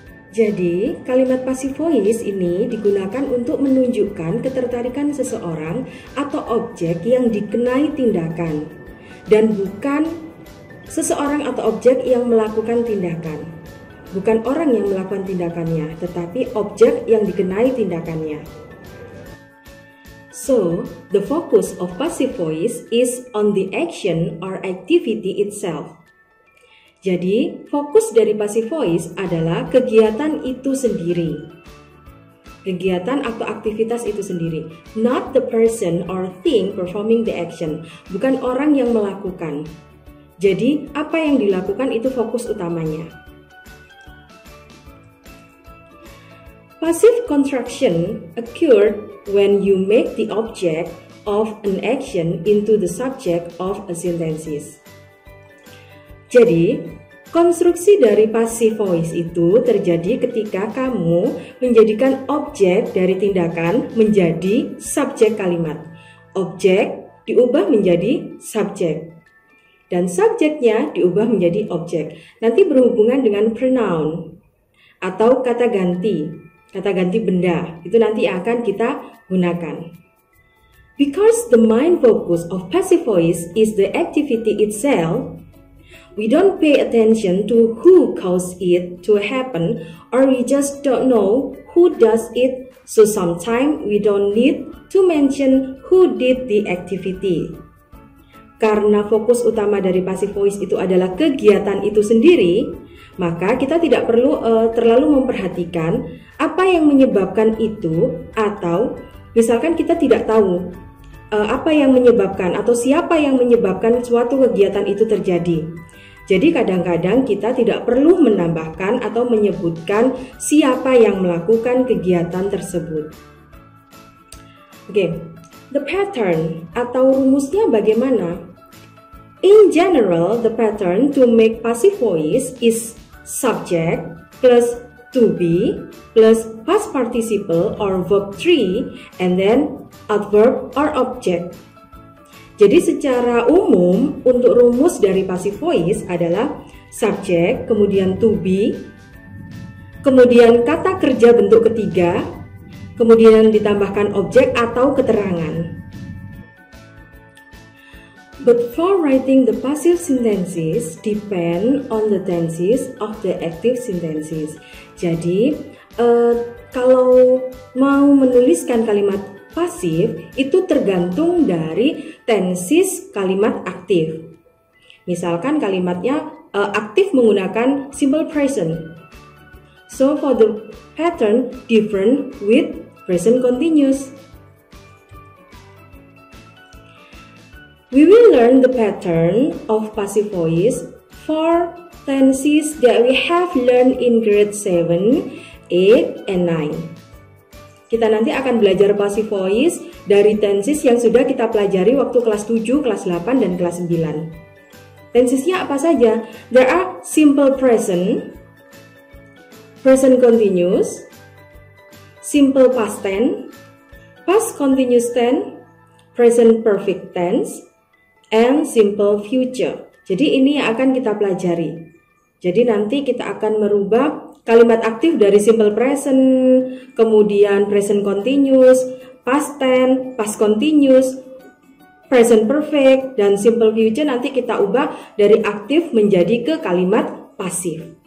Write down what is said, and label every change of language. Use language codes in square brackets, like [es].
[id] Jadi, kalimat passive voice ini digunakan untuk menunjukkan ketertarikan seseorang atau objek yang dikenai tindakan dan bukan seseorang atau objek yang melakukan tindakan. Bukan orang yang melakukan tindakannya, tetapi objek yang dikenai tindakannya. [en] So, the focus of passive voice is on the action or activity itself. [id] Jadi, fokus dari passive voice adalah kegiatan itu sendiri. Kegiatan atau aktivitas itu sendiri. [en] Not the person or thing performing the action. [id] Bukan orang yang melakukan. Jadi, apa yang dilakukan itu fokus utamanya. [en] Passive construction occurred when you make the object of an action into the subject of a sentence. [id] Jadi, konstruksi dari passive voice itu terjadi ketika kamu menjadikan objek dari tindakan menjadi subjek kalimat. Objek diubah menjadi subjek. Dan subjeknya diubah menjadi objek. Nanti berhubungan dengan pronoun atau kata ganti benda. Itu nanti akan kita gunakan. [en] Because the main focus of passive voice is the activity itself, we don't pay attention to who caused it to happen, or we just don't know who does it, so sometimes we don't need to mention who did the activity. [id] Karena fokus utama dari passive voice itu adalah kegiatan itu sendiri, maka kita tidak perlu terlalu memperhatikan apa yang menyebabkan itu, atau misalkan kita tidak tahu apa yang menyebabkan atau siapa yang menyebabkan suatu kegiatan itu terjadi. Jadi kadang-kadang kita tidak perlu menambahkan atau menyebutkan siapa yang melakukan kegiatan tersebut. Oke, [en] the pattern [id] atau rumusnya bagaimana? [en] In general, the pattern to make passive voice is subject plus to be plus past participle or verb 3 and then adverb or object. [id] Jadi secara umum untuk rumus dari passive voice adalah subject, kemudian to be, kemudian kata kerja bentuk ketiga, kemudian ditambahkan objek atau keterangan. [en] But for writing the passive sentences depend on the tenses of the active sentences. [id] Jadi kalau mau menuliskan kalimat pasif itu tergantung dari tenses kalimat aktif. Misalkan kalimatnya aktif menggunakan simple present. [en] So for the pattern different with present continuous. We will learn the pattern of passive voice for tenses that we have learned in grade 7, 8, and 9. [id] Kita nanti akan belajar passive voice dari tenses yang sudah kita pelajari waktu kelas 7, kelas 8, dan kelas 9. Tensesnya apa saja? [en] There are simple present, present continuous, simple past tense, past continuous tense, present perfect tense, and simple future. [id] Jadi ini yang akan kita pelajari. Jadi nanti kita akan merubah kalimat aktif dari simple present, kemudian present continuous, past tense, past continuous, present perfect, dan simple future nanti kita ubah dari aktif menjadi ke kalimat pasif.